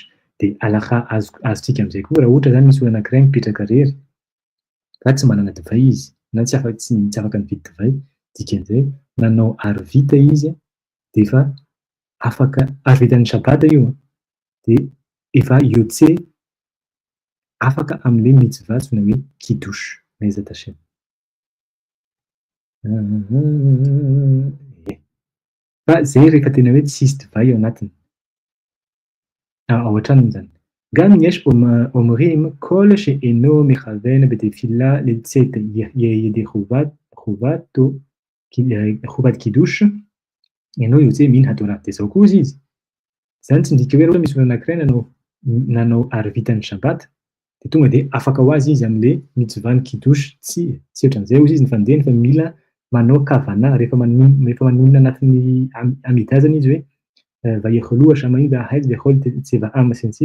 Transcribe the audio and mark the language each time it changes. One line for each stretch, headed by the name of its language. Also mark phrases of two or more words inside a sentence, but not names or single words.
Malagasy: Dia alakha azontsika amin'izay koa raha ohatra zany misy olona anankiray mipetraka rery fa tsy manana divay izy na tsy afaka mividy divay, dikan'izay nanao arvita izy dia efa afaka arvitan'ny Shabat io dia efa yotse afaka amin'ilay mitzvah antsoina hoe kidosy
Hebrew: בעזרת השם.
Malagasy: Fa zay rehefa tena hoe tsisy divay ao anatiny ao an-tranony zany.
Hebrew: גם יש אומרים כל שאינו מכוון בתפילה לצאת ידי חובת קידוש אינו יוצא מן התורה.
Malagasy: Dia zao koa ozy izy zany tsy midika hoe raha misy olona anankiray nanao arvitan'ny Shabat dia tonga dia afaka ho azy izy amin'ilay mitzvah-ny kidosy. Tsy ohatran'izay ozy izy ny fandehany fa mila manao kavana rehefa manonona anatin'ny amida zany izy hoe
Hebrew: ויכלו השמים והארץ וכל צבאם
Malagasy: sentsisy.